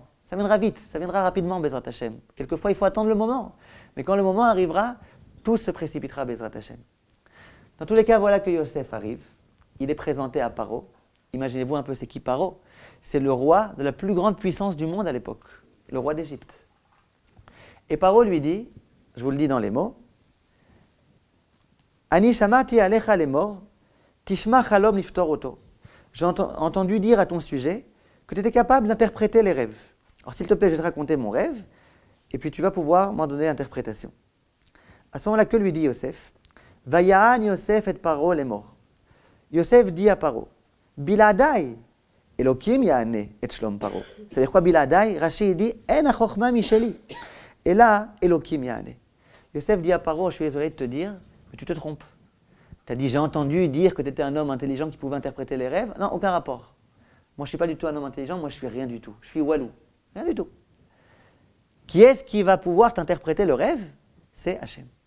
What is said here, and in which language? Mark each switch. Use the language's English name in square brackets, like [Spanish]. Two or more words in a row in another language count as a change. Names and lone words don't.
[French] Ça viendra vite, ça viendra rapidement, [Hebrew] בעזרת השם. [French] Quelquefois il faut attendre le moment, mais quand le moment arrivera, tout se précipitera, [Hebrew] בעזרת השם. [French] Dans tous les cas, voilà que Yosef arrive, il est présenté à Paro. Imaginez-vous un peu c'est qui Paro? C'est le roi de la plus grande puissance du monde à l'époque, le roi d'Égypte. Et Paro lui dit, je vous le dis dans les mots, [Hebrew] אני שמעתי עליך לאמר תשמע חלום לפתר אתו. [French] J'ai entendu dire à ton sujet que tu étais capable d'interpréter les rêves. Alors s'il te plaît, je vais te raconter mon rêve, et puis tu vas pouvoir m'en donner l'interprétation. À ce moment-là, que lui dit Yosef? [Hebrew] ויען יוסף את פרעה לאמר. [French] Yosef dit à Paro, [Hebrew] בלעדי אלקים יענה את שלום פרעה. [French] C'est-à-dire quoi Biladai? Rashi dit, [Hebrew] אין החכמה משלי. [French] Et là, [Hebrew] אלקים יענה. [French] Yosef dit à Paro, je suis désolé de te dire, mais tu te trompes. Tu as dit, j'ai entendu dire que tu étais un homme intelligent qui pouvait interpréter les rêves. Non, aucun rapport. Moi, je ne suis pas du tout un homme intelligent, moi, je suis rien du tout. Je suis walou. Rien du tout. Qui est-ce qui va pouvoir t'interpréter le rêve? C'est Hachem.